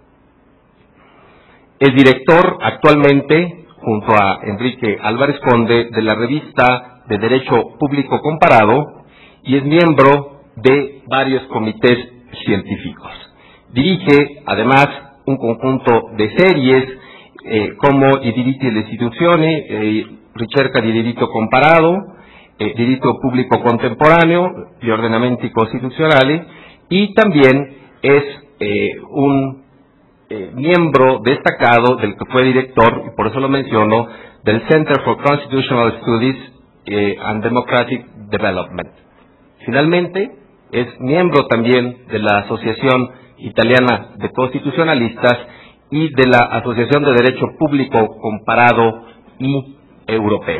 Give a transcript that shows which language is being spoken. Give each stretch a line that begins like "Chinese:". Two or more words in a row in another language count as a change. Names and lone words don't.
Spanish: Es director actualmente, junto a Enrique Álvarez Conde, de la revista de Derecho Público Comparado, y es miembro de varios comités científicos. Dirige, además, un conjunto de series como I diritti delle istituzioni, ricerca di diritto comparato, diritto pubblico contemporaneo, gli ordinamenti costituzionali, y también es un miembro destacado del que fue director, y por eso lo menciono, del Center for Constitutional Studies and Democratic Development. Finalmente, es miembro también de la Asociación Italiana de Constitucionalistas y de la Asociación de Derecho Público Comparado y Europeo.